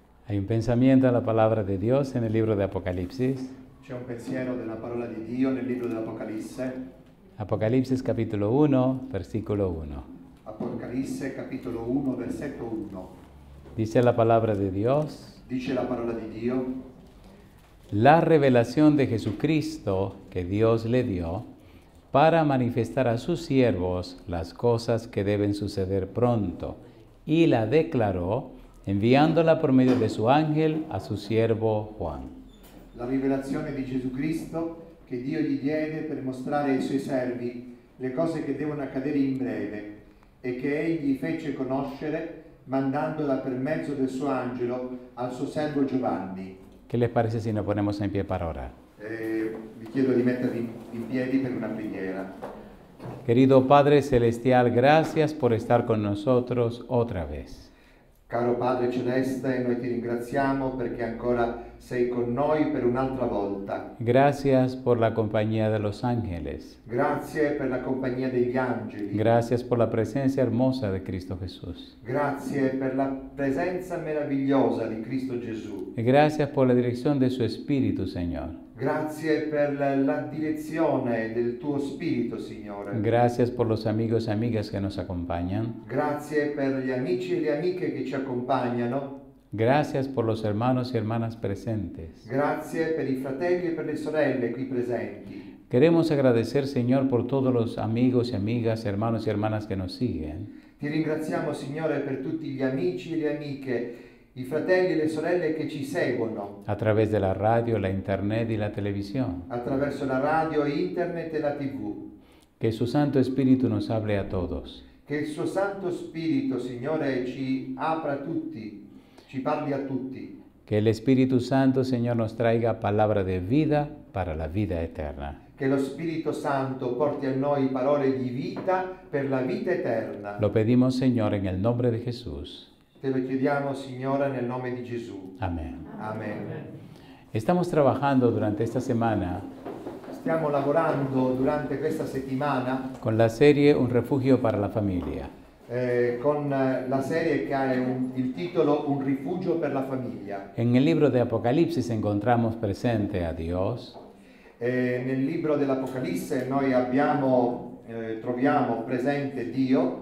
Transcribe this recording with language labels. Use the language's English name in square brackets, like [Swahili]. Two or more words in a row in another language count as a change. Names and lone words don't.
[Spanish] Hay un pensamiento de la palabra de Dios en el libro de Apocalipsis. [Italian] C'è un pensiero della parola di Dio nel libro dell'Apocalisse. [Spanish] Apocalipsis capítulo 1, versículo 1. [Italian] Apocalisse capitolo 1, versetto 1. [Spanish] Dice la palabra de Dios: [Italian] Dice la parola di Dio: [Spanish] la revelación de Jesucristo que Dios le dio para manifestar a sus siervos las cosas que deben suceder pronto, y la declaró enviándola por medio de su ángel a su siervo Juan. [Italian] La rivelazione di Gesù Cristo che Dio gli diede per mostrare ai suoi servi le cose che devono accadere in breve e che egli fece conoscere mandandola per mezzo del suo angelo al suo servo Giovanni. [Spanish] ¿Qué les parece si nos ponemos en pie para orar? [Italian] Vi chiedo di mettervi in piedi per una preghiera. [Spanish] Querido Padre Celestial, gracias por estar con nosotros otra vez. [Italian] Caro Padre Celeste, noi ti ringraziamo perché ancora sei con noi per un'altra volta. [Spanish] Gracias por la compañía de los ángeles. [Italian] Grazie per la compagnia degli angeli. [Spanish] Gracias por la presencia hermosa de Cristo Jesús. [Italian] Grazie per la presenza meravigliosa di Cristo Gesù. [Spanish] Y gracias por la dirección de su Espíritu, Señor. [Italian] Grazie per la direzione del tuo Spirito, Signore. [Spanish] Gracias por los amigos y amigas que nos acompañan. [Italian] Grazie per gli amici e le amiche che ci accompagnano. [Spanish] Gracias por los hermanos y hermanas presentes. [Italian] Grazie per i fratelli e per le sorelle qui presenti. [Spanish] Queremos agradecer, Señor, por todos los amigos y amigas, hermanos y hermanas que nos siguen. [Italian] Ti ringraziamo, Signore, per tutti gli amici e le amiche, i fratelli e le sorelle che ci seguono [Spanish] A través de la radio, la internet y la televisión. [Italian] attraverso la radio, internet e la TV. [Spanish] Que su Santo Espíritu nos hable a todos. [Italian] Che il suo Santo Spirito, Signore, ci apra a tutti, ci parli a tutti. [Spanish] Que el Espíritu Santo, Señor, nos traiga palabra de vida para la vida eterna. [Italian] Che lo Spirito Santo porti a noi parole di vita per la vita eterna. [Spanish] Lo pedimos, Señor, en el nombre de Jesús. [Italian] Te lo chiediamo, Signore, nel nome di Gesù. [Spanish] Amén. [Italian] Amen. [Spanish] Estamos trabajando durante esta semana [Italian] Stiamo lavorando durante questa settimana [Spanish] con la serie Un refugio para la familia. [Italian] con la serie che ha il titolo Un rifugio per la famiglia. [Spanish] En el libro de Apocalipsis encontramos presente a Dios, [Italian] Nel libro dell'Apocalisse noi troviamo presente Dio,